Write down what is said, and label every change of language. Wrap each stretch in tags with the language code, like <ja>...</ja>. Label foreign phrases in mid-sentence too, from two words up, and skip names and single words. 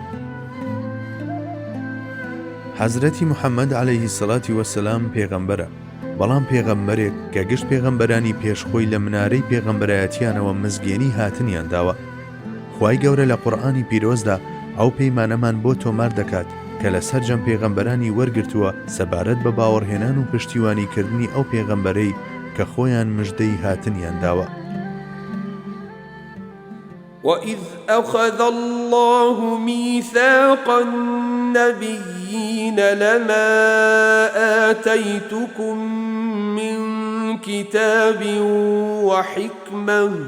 <ckb>حەزرەتی محەممەد</ckb> <ar>عەلەیهی سەڵاتی وەسەلام</ar> <ckb>پێغەمبەرە، بەڵام پێغەمبەرێک کە گشت پێغەمبەرانی پێشخۆی لە منارەی پێغەمبەرایەتیانەوە مزگێنی هاتنیان داوە. خوای گەورە لە قورئانی پیرۆزدا ئەو پەیمانەمان بۆ تۆمار دەکات کە لە سەرجەم پێغەمبەرانی وەرگرتووە سەبارەت بە باوەڕهێنان و پشتیوانیکردنی ئەو پێغەمبەرەی کە خۆیان مژدەی هاتنیان داوە.</ckb> <ar>وإذ أخذ الله ميثاق النبيين لما آتيتكم من كتاب وحكمة</ar>